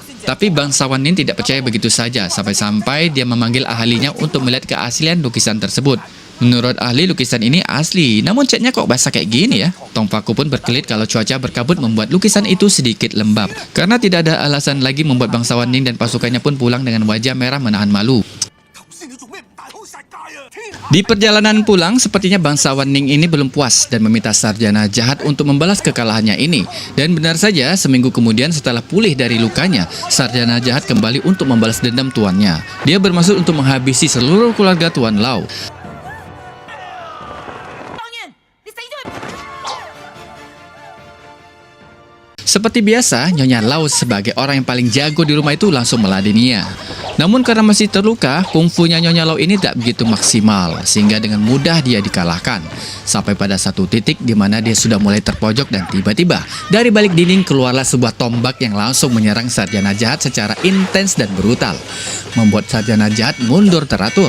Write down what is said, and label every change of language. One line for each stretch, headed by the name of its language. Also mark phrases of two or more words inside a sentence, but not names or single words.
Indonesian: Tapi bangsawan Nin tidak percaya begitu saja, sampai-sampai dia memanggil ahlinya untuk melihat keaslian lukisan tersebut. Menurut ahli, lukisan ini asli, namun catnya kok basah kayak gini ya? Tong Faku pun berkelit kalau cuaca berkabut membuat lukisan itu sedikit lembab. Karena tidak ada alasan lagi membuat bangsawan Ning dan pasukannya pun pulang dengan wajah merah menahan malu.
Cantonese: 頭先你做咩唔大開殺戒啊？天啊！
Indonesian: Di perjalanan pulang, sepertinya bangsawan Ning ini belum puas dan meminta sarjana jahat untuk membalas kekalahannya ini. Dan benar saja, seminggu kemudian setelah pulih dari lukanya, sarjana jahat kembali untuk membalas dendam tuannya. Dia bermaksud untuk menghabisi seluruh keluarga Tuan Lau.
Cantonese: 當然，你死咗佢！
Indonesian: Seperti biasa, Nyonya Lau sebagai orang yang paling jago di rumah itu langsung meladeninya. Namun karena masih terluka, kungfunya Nyonya Lau ini tak begitu maksimal, sehingga dengan mudah dia dikalahkan. Sampai pada satu titik di mana dia sudah mulai terpojok dan tiba-tiba dari balik dinding keluarlah sebuah tombak yang langsung menyerang sarjana jahat secara intens dan brutal, membuat sarjana jahat mundur teratur.